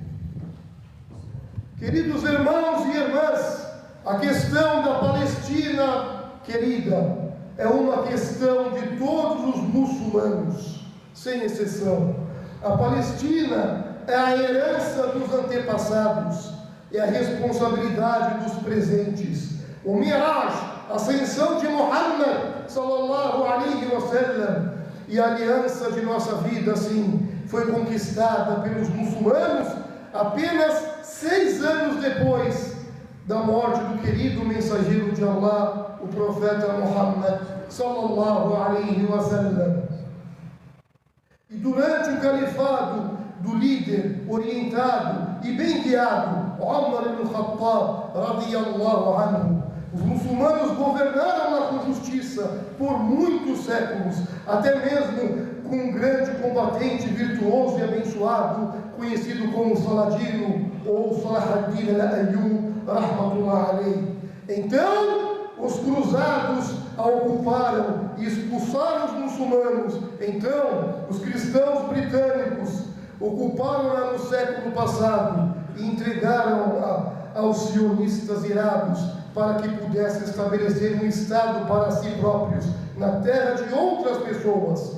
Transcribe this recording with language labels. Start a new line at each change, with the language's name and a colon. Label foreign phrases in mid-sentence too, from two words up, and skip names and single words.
Portuguese: Queridos irmãos e irmãs, a questão da Palestina querida é uma questão de todos os muçulmanos, sem exceção. A Palestina é a herança dos antepassados, é a responsabilidade dos presentes. O Mi'raj, a ascensão de Muhammad
Arabic: صلى الله عليه وسلم,
Portuguese: e a aliança de nossa vida, assim, foi conquistada pelos muçulmanos apenas 6 anos depois da morte do querido mensageiro de Allah, o profeta Muhammad
Arabic: صلى الله عليه وسلم.
Portuguese: E durante o califado do líder orientado e bem guiado, Umar ibn Khattab
Arabic: رضي الله عنه,
Portuguese: os muçulmanos governaram com justiça por muitos séculos, até mesmo com um grande combatente virtuoso e abençoado, conhecido como Saladino ou Salah ad-Din al-Ayyub,
Arabic: رحمة الله عليه.
Portuguese: Então, os cruzados a ocuparam e expulsaram os muçulmanos. Então, os cristãos britânicos ocuparam-na no século passado e entregaram-a aos sionistas irados, para que pudessem estabelecer um Estado para si próprios, na terra de outras pessoas.